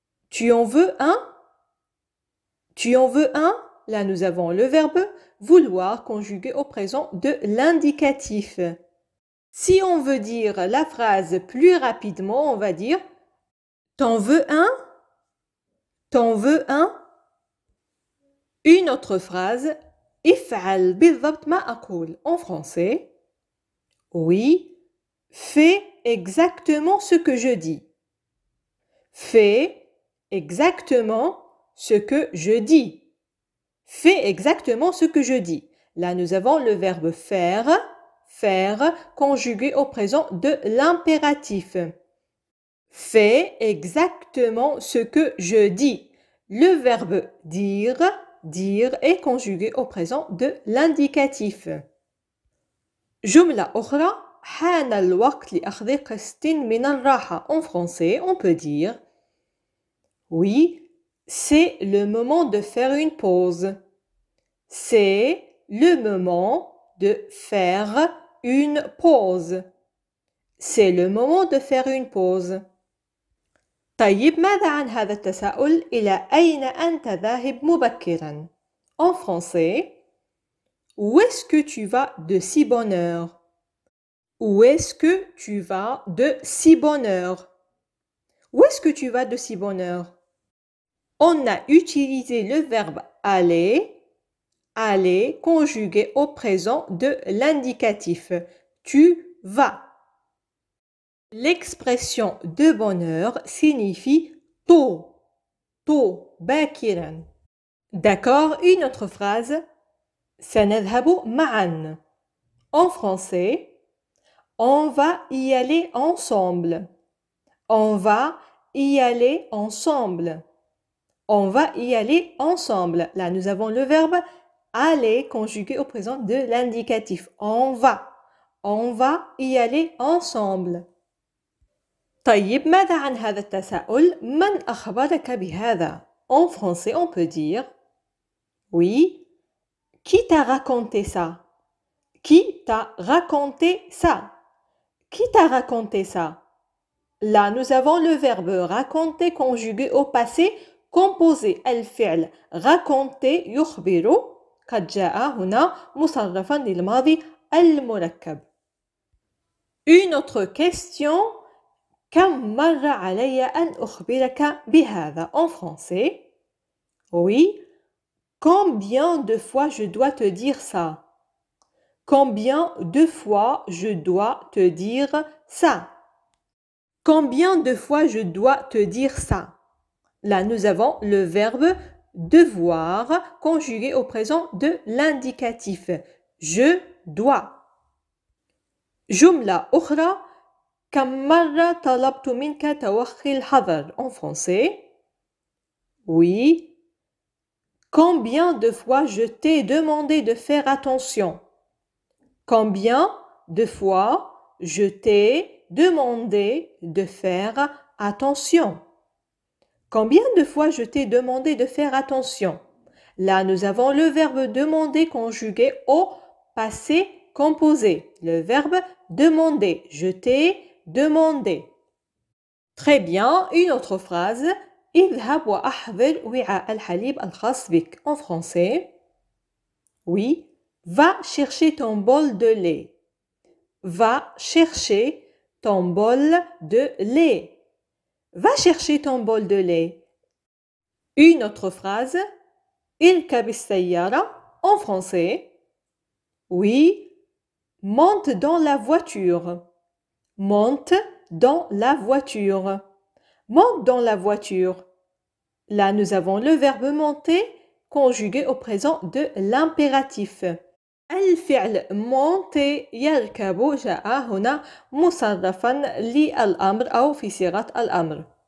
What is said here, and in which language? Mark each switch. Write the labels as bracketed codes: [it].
[fr] Tu en veux un? Tu en veux un? Là, nous avons le verbe vouloir conjugué au présent de l'indicatif. Si on veut dire la phrase plus rapidement, on va dire T'en veux un? T'en veux un? Une autre phrase [ar] افعل بالضبط ما أقول [fr] en français. Oui, fais exactement ce que je dis. Fais exactement ce que je dis. Fais exactement ce que je dis. Là, nous avons le verbe faire, faire, conjugué au présent de l'impératif. Fais exactement ce que je dis. Le verbe dire, dire est conjugué au présent de l'indicatif. [ar] جملة أخرى حان الوقت لأخذ قسط من الراحة. [fr] En français, on peut dire oui, c'est le moment de faire une pause. C'est le moment de faire une pause. C'est le moment de faire une pause. [ar] طيب ماذا عن هذا التساؤل إلى أين أنت ذاهب مبكراً? [fr] En français, où est-ce que tu vas de si bonne heure? Où est-ce que tu vas de si bonne heure? Où est-ce que tu vas de si bonne heure? On a utilisé le verbe aller, aller conjugué au présent de l'indicatif. Tu vas. L'expression de bonne heure signifie tôt, tôt, باكراً. D'accord, une autre phrase. [ar] سنذهب معاً. [fr] En français, on va y aller ensemble. On va y aller ensemble. On va y aller ensemble. Là, nous avons le verbe aller conjugué au présent de l'indicatif. On va. On va y aller ensemble. [ar] طيب ماذا عن هذا التساؤل؟ من أخبرك بهذا؟ [fr] En français, on peut dire oui. Qui t'a raconté ça? Qui t'a raconté ça? Qui t'a raconté ça? Là, nous avons le verbe raconter conjugué au passé composé [ar] الفعل raconter يخبر قد جاء هنا مصرفا للماضي المركب. [fr] Une autre question. [ar] كم مرة علي أن أخبرك بهذا? [fr] En français. Oui. Combien de fois je dois te dire ça? Combien de fois je dois te dire ça? Combien de fois je dois te dire ça? Là, nous avons le verbe devoir conjugué au présent de l'indicatif. Je dois. [ar] جملة أخرى. كم مرة طلبت منك توخي الحذر? [fr] En français. Oui. Combien de fois je t'ai demandé de faire attention? Combien de fois je t'ai demandé de faire attention? Combien de fois je t'ai demandé de faire attention? Là, nous avons le verbe demander conjugué au passé composé. Le verbe demander. Je t'ai demandé. Très bien. Une autre phrase. [ar] اذهب وأحضر وعاء الحليب الخاص بك. [fr] En français. Oui. Va chercher ton bol de lait. Va chercher ton bol de lait. Va chercher ton bol de lait. Une autre phrase. [ar] اركب السيارة. [fr] En français. Oui. Monte dans la voiture. Monte dans la voiture. Monte dans la voiture. Là, nous avons le verbe monter conjugué au présent de l'impératif. [ar] الفعل monter يركب جاء هنا مصرفا للأمر أو في صيغة الأمر.